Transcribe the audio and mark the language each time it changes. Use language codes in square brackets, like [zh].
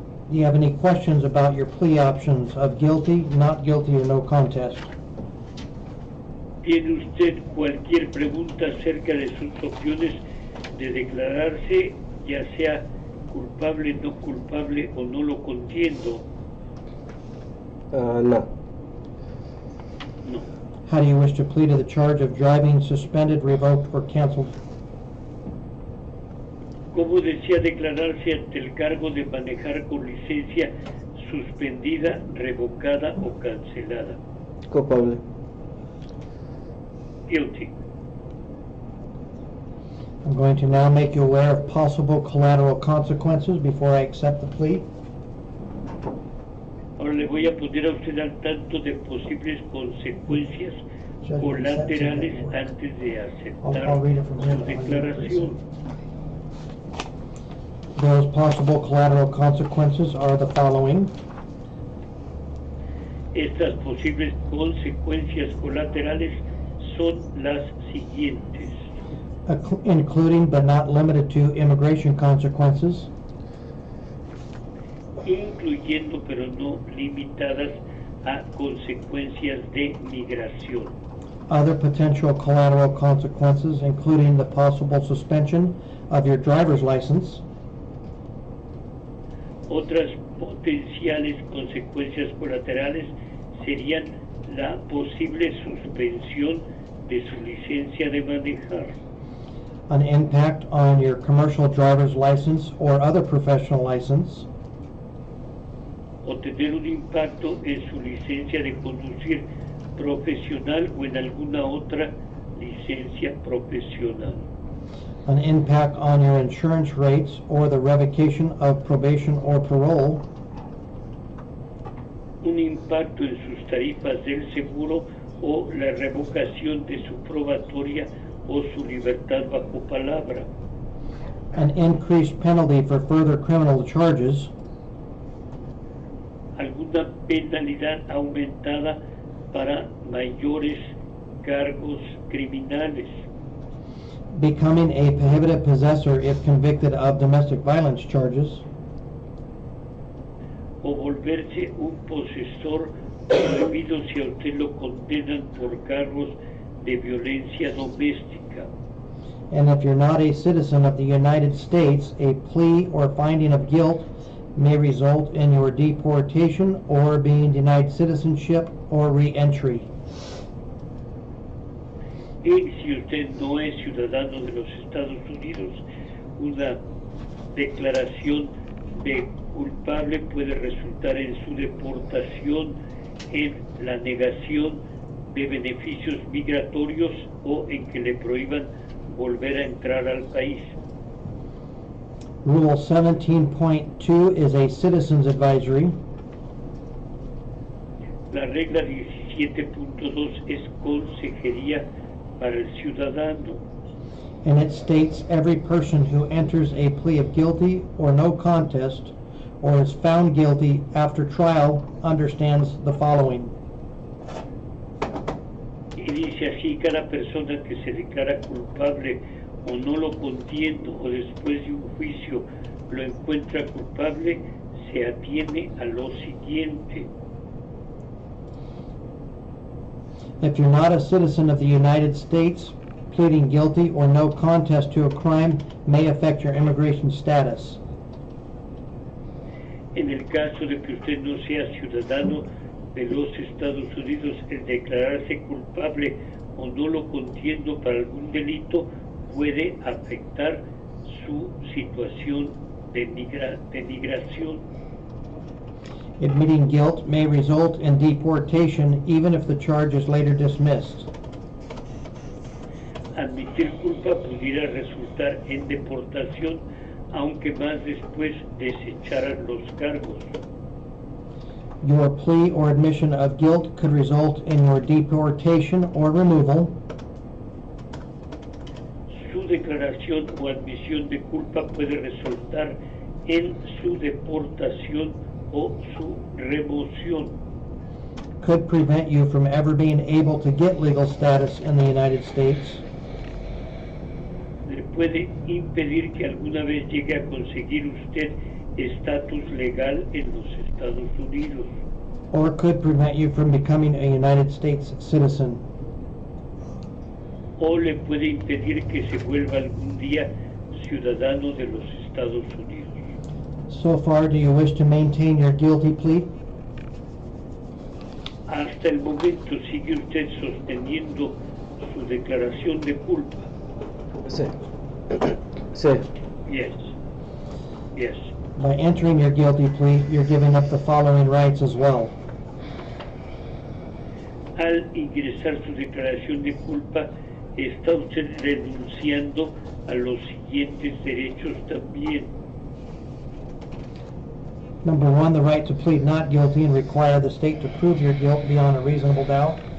[en] Do you have any questions about your plea options of guilty, not guilty, or no contest? [es] ¿Tiene usted cualquier pregunta acerca de sus opciones de declararse, ya sea culpable, no culpable o no lo contiendo? No. [en] No. How do you wish to plead to the charge of driving suspended, revoked, or canceled? [es] ¿Cómo desea declararse ante el cargo de manejar con licencia suspendida, revocada o cancelada? Culpable. [en] Guilty. I'm going to now make you aware of possible collateral consequences before I accept the plea. [es] Ahora le voy a poner a usted al tanto de posibles consecuencias colaterales antes de aceptar [en] I'll read it from here, [es] su [en] but I'm gonna read it [es] declaración. [en] Those possible collateral consequences are the following. [es] Estas posibles consecuencias colaterales son las siguientes, [en] Including but not limited to immigration consequences, [es] incluyendo pero no limitadas a consecuencias de migración. [en] other potential collateral consequences, including the possible suspension of your driver's license, [es] Otras potenciales consecuencias colaterales serían la posible suspensión de su licencia de manejar, [en] an impact on your commercial driver's license or other professional license, [es] o tener un impacto en su licencia de conducir profesional o en alguna otra licencia profesional, [en] an impact on your insurance rates or the revocation of probation or parole, [es] un impacto en sus tarifas del seguro o la revocación de su probatoria o su libertad bajo palabra, [en] an increased penalty for further criminal charges, [es] alguna penalidad aumentada para mayores cargos criminales, [en] becoming a prohibited possessor if convicted of domestic violence charges, [es] o volverse un posesor prohibido si a usted lo condenan por cargos de violencia doméstica. [en] and if you're not a citizen of the United States, a plea or finding of guilt may result in your deportation or being denied citizenship or re-entry. [es] Y si usted no es ciudadano de los Estados Unidos, una declaración de culpable puede resultar en su deportación, en la negación de beneficios migratorios o en que le prohíban volver a entrar al país. [en] Rule 17.2 is a citizen's advisory. [es] La regla 17.2 es consejería para el ciudadano. [en] And it states every person who enters a plea of guilty or no contest or is found guilty after trial understands the following. [es] Y dice así, cada persona que se declara culpable o no lo contiendo o después de un juicio lo encuentra culpable, se atiene a lo siguiente. [en] If you're not a citizen of the United States, pleading guilty or no contest to a crime may affect your immigration status. [es] En el caso de que usted no sea ciudadano de los Estados Unidos, el declararse culpable o no lo contiendo para algún delito puede afectar su situación de migración. [en] Admitting guilt may result in deportation even if the charge is later dismissed. [es] Admitir culpa pudiera resultar en deportación, aunque más después desecharan los cargos. [en] Your plea or admission of guilt could result in your deportation or removal. [es] Su declaración o admisión de culpa puede resultar en su deportación o su remoción. [en] Could prevent you from ever being able to get legal status in the United States. [es] Le puede impedir que alguna vez llegue a conseguir usted estatus legal en los Estados Unidos. [en] Or could prevent you from becoming a United States citizen. [es] O le puede impedir que se vuelva algún día ciudadano de los Estados Unidos. [en] So far, do you wish to maintain your guilty plea? [es] Hasta el momento sigue usted sosteniendo su declaración de culpa. Sí. Sí. [en] Yes. Yes. By entering your guilty plea, you're giving up the following rights as well. [es] al ingresar su declaración de culpa, está usted renunciando a los siguientes derechos también. [en] Number one, the right to plead not guilty and require the state to prove your guilt beyond a reasonable doubt.